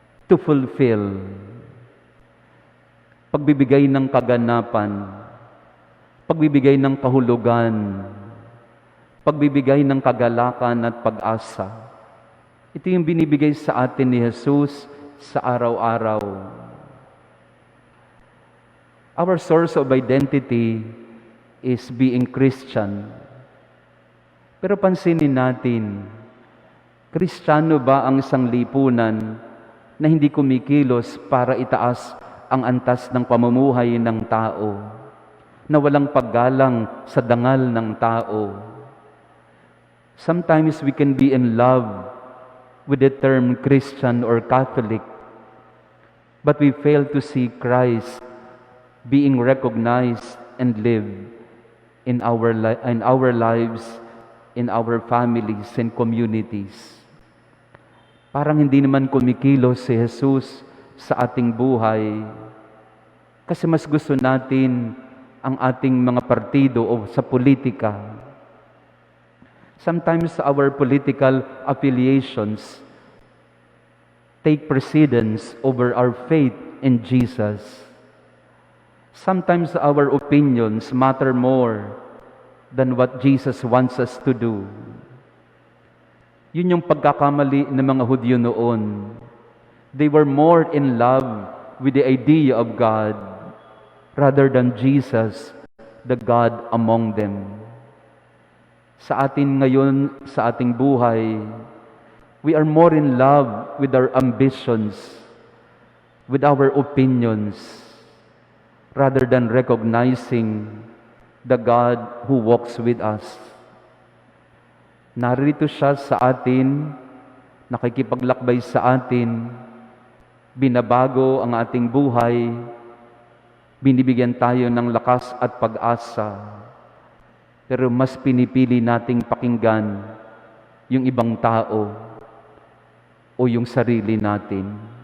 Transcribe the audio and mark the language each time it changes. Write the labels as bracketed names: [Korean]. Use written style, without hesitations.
[English] To fulfill, [Filipino] pagbibigay ng kaganapan, pagbibigay ng kahulugan, pagbibigay ng kagalakan at pag-asa. Ito yung binibigay sa atin ni Jesus sa araw-araw. [English] Our source of identity is being Christian. [Filipino] Pero pansinin natin, Kristiyano ba ang isang lipunan na hindi kumikilos para itaas ang antas ng pamumuhay ng tao, na walang paggalang sa dangal ng tao. [English] Sometimes we can be in love with the term Christian or Catholic, but we fail to see Christ being recognized and lived in our lives, in our families and communities. [Filipino] Parang hindi naman kumikilos si Jesus sa ating buhay kasi mas gusto natin ang ating mga partido o sa politika. [English] Sometimes our political affiliations take precedence over our faith in Jesus. Sometimes our opinions matter more than what Jesus wants us to do. [Filipino] Yun yung pagkakamali ng mga Hudyo noon. [English] They were more in love with the idea of God rather than Jesus, the God among them. [Filipino] Sa atin ngayon, sa ating buhay, [English] we are more in love with our ambitions, with our opinions, rather than recognizing the God who walks with us. [Filipino] Narito siya sa atin, nakikipaglakbay sa atin, binabago ang ating buhay, binibigyan tayo ng lakas at pag-asa. Pero mas pinipili nating pakinggan yung ibang tao o yung sarili natin.